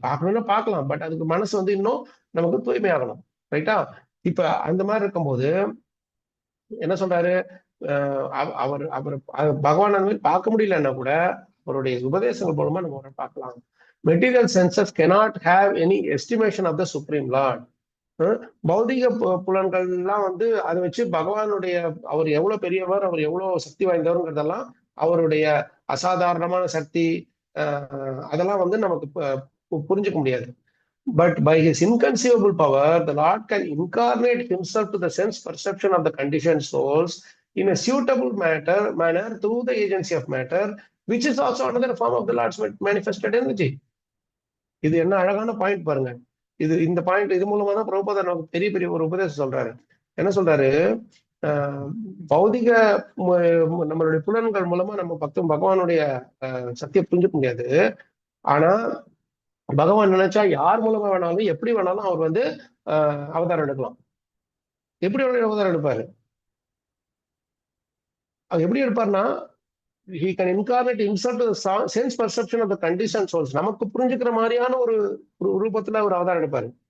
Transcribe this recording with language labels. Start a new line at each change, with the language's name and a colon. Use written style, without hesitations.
Tamil: பார்க்கணும்னா பார்க்கலாம், பட் அதுக்கு மனசு வந்து இன்னும் நமக்கு தூய்மையாகணும். ரைட்டா? இப்ப அந்த மாதிரி இருக்கும்போது என்ன சொல்றாரு, அவர் அவர் பகவான் அந்த மாதிரி பார்க்க முடியலன்னா கூட அவருடைய உபதேசங்கள் மூலமா நம்ம அவரை பார்க்கலாம்.
English: Material senses cannot have any estimation of the supreme lord.
Tamil: பௌதிக புலன்கள்லாம் வந்து அதை வச்சு பகவானுடைய அவர் எவ்வளவு பெரியவர், அவர் எவ்வளவு சக்தி வாய்ந்தவர்ங்கிறதெல்லாம், அவருடைய அசாதாரணமான சக்தி அதெல்லாம் வந்து நமக்கு புரிஞ்சுக்க முடியாது.
English: But by his inconceivable power, the Lord can incarnate himself to the sense perception of the conditioned souls in a suitable manner through the agency of matter, which is also another form of the Lord's manifested energy.
Tamil: இது என்ன அழகான point பாருங்க. இந்த point இது மூலமா தான் பிரபுபாதர் நமக்கு பெரிய பெரிய ஒரு உபதேசம் சொல்றாரு. என்ன சொல்றாரு, பௌதிக நம்மளுடைய புலன்கள் மூலமா நம்ம பகவானுடைய சக்தியை புரிஞ்சுக்க முடியாது. ஆனா பகவான் நினைச்சா யார் மூலமா வேணாலும் எப்படி வேணாலும் அவர் வந்து அவதாரம் எடுக்கலாம். எப்படி அவதாரம் எடுப்பாரு? அவர் எப்படி எடுப்பார்னா,
English: he can incarnate himself to the sense perception of the conditioned souls.
Tamil: நமக்கு புரிஞ்சுக்கிற மாதிரியான ஒரு ரூபத்துல அவர் அவதாரம் எடுப்பாரு.